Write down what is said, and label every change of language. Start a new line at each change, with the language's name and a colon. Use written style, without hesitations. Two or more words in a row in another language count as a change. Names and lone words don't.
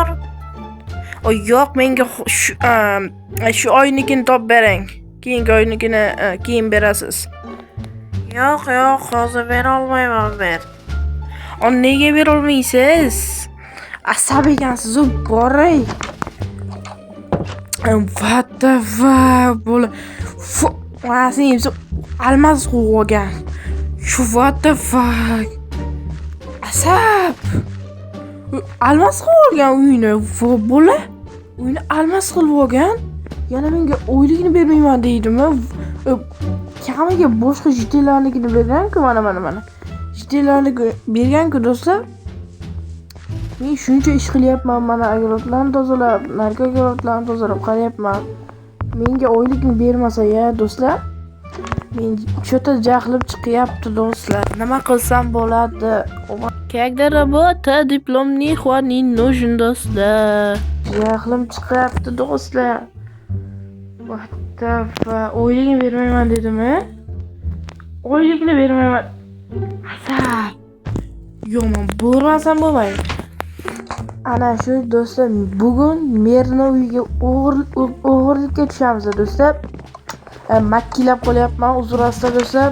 Uzbek: Yo'q, menga shu oynikini topib bering. Keyingi oynikini keyin berasiz. Yo'q, hozir bera olmayman men. Nega bera olmaysiz? Asabiy ekansiz, boray.
English: What the fuck?
Uzbek: Sen almas qo'ygan.
English: Shu what the fuck?
Uzbek: Asab. Almas qo'ygan uyni. Bola. Uyni almas qilib olgan. Yana menga oyligini bermayman deydimi? Kamiga boshqa jiddilarnikini bergan-ku, mana. Jiddilarni bergan-ku do'stlar. Men shuncha ish qilyapman, mana agarotlarni tozalab, narko agarotlarni tozalab qarayapman. Menga oylikni bermasa ya do'stlar, men chota jahlim chiqyapti do'stlar. Nima qilsam bo'ladi?
Russian: Когда работа диплом не нужен
Uzbek: do'stlar. Jahlim chiqyapti do'stlar.
English: What the fuck?
Uzbek: Oylikni bermayman dedimi? Oylikni bermayman. Asab. Yo'q, bo'lmasam bo'lmaydi. Ana shu do'stlar, bugun merni uyiga o'g'irlikka tushamiz do'stlar. Makkilab qo'lyapman, uzr-asr do'stlar.